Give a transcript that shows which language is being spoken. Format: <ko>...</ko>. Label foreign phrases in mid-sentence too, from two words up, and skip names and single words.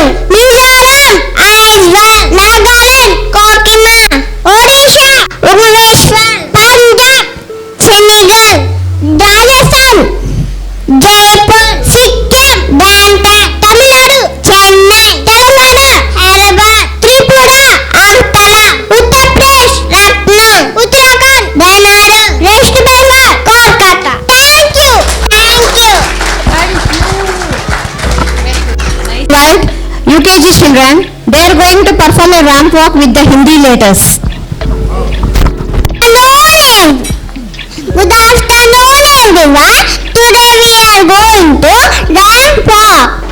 <en>Mizoram, Aizawl, Nagaland, Kohima, Odisha, Bhubaneswar, Punjab, Senegal, Rajasthan, Jaipur, Sikkim, Gangtok, Tamil Nadu, Chennai, Telangana, Hyderabad, Tripura, Agartala, Uttar Pradesh, Lucknow, Uttarakhand, Banaras, West Bengal, Kolkata. Thank you. Invite UKG children. They are going to perform a ramp walk with the Hindi letters. Morning. Good afternoon, everyone. Today we are going to ramp walk.</en>